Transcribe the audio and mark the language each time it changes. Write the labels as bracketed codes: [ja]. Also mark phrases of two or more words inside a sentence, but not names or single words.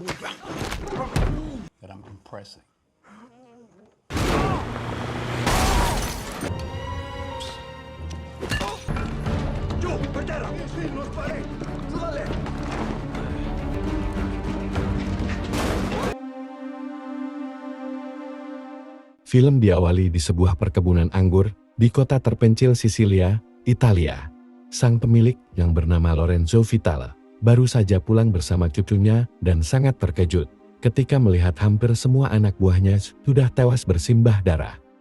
[en] that I'm impressing. [it] Giù, per terra! Sì, non spari! Giù dalle! [id] Film diawali di sebuah perkebunan anggur di kota terpencil Sisilia, Italia. Sang pemilik yang bernama Lorenzo Vitale baru saja pulang bersama cucunya dan sangat terkejut ketika melihat hampir semua anak buahnya sudah tewas bersimbah darah.